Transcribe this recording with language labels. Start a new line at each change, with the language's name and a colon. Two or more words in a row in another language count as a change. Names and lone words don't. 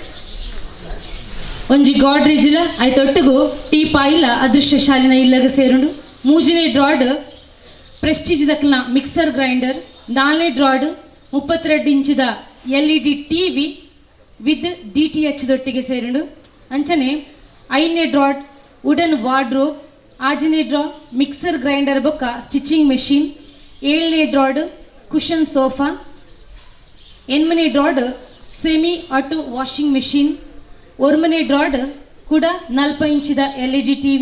Tulu: ಒಂಜಿ ಗಾಡ್ರೇಜಿಲ ಆಯ್ತೊಟ್ಟಿಗೂ ಟೀ ಪಾಯಿಲ ಅದೃಷ್ಟಶಾಲಿನ ಇಲ್ಲಗ ಸೇರುಂಡು ಮೂಜನೇ ಡ್ರಾಡ್ ಪ್ರೆಸ್ಟೀಜ್ ದಕ್ಲ
English: mixer grinder
Tulu: 4ನೇ ಡ್ರಾಡ್ 32 ಇಂಚಿದ
English: LED TV with DTH
Tulu: ದೊಟ್ಟಿಗೆ ಸೇರುಂಡು ಅಂಚನೆ 5ನೇ ಡ್ರಾಡ್
English: wooden wardrobe
Tulu: 6ನೇ ಡ್ರಾ
English: mixer grinder
Tulu: ಬೊಕ್ಕ
English: stitching machine
Tulu: 7ನೇ ಡ್ರಾಡ್
English: cushion sofa
Tulu: 8ನೇ ಡ್ರಾಡ್
English: semi auto washing machine
Tulu: 1ನೇ ಡ್ರಾಡ್ ಕೂಡ 40 ಇಂಚಿದ
English: LED TV